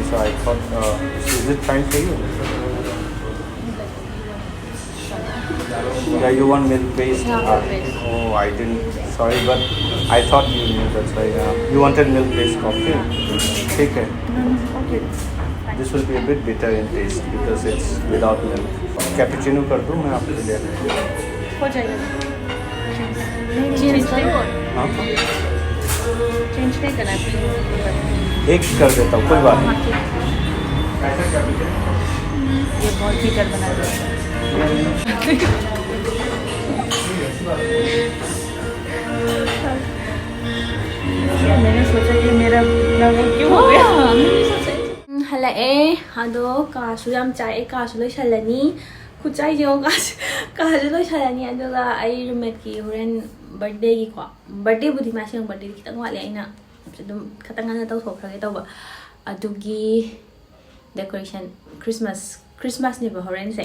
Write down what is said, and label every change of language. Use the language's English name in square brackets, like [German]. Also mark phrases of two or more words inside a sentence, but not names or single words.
[English] So I thought, is it fine for you? Yeah, you want milk based? Oh, I didn't. Sorry, but I thought you knew. That's why. You wanted milk based coffee. Okay. Okay. This will be a bit bitter in taste because it's without milk. [Hindi] Cappuccino कर दूँ मैं आपके लिए? हो जाएगा। चेंज करो। हाँ? चेंज नहीं करना है। एक कर देता हूँ कोई बात नहीं। ये बहुत बिटर बना दिया। मैंने [Manipuri] ꯍꯜꯂꯛꯑꯦ ꯑꯗꯣ ꯀꯥꯁꯨ ꯌꯥꯝ ꯆꯥꯏ ꯀꯥꯁꯨ ꯂꯣꯏꯁꯜꯂꯅꯤ ꯈꯨꯠꯆꯥꯏ ꯌꯦꯡꯉꯣ ꯀꯥꯁꯨ ꯂꯣꯏꯁꯜꯂꯅꯤ ꯑꯗꯨꯒ ꯑꯩ ꯔꯨꯝꯃꯦꯠꯀꯤ ꯍꯣꯔꯦꯟ ꯕꯔꯊꯗꯦꯒꯤꯀꯣ ꯕꯔꯊꯗꯦꯕꯨꯗꯤ ꯃꯥ ꯁꯦꯡ ꯕꯔꯊꯗꯦꯗꯤ ꯈꯤꯇꯪ ꯋꯥꯠꯂꯦ ꯑꯩꯅ ꯑꯗꯨꯝ ꯈꯤꯇꯪ ꯉꯟꯅ ꯇꯧꯊꯣꯛꯈ꯭ꯔꯒꯦ ꯇꯧꯕ ꯑꯗꯨꯒꯤ ꯗꯦꯀꯣꯔꯦꯁꯟ ꯈ꯭ꯔꯤꯁꯃꯥꯁꯅꯦꯕ ꯍꯣꯔꯦꯟꯁꯦ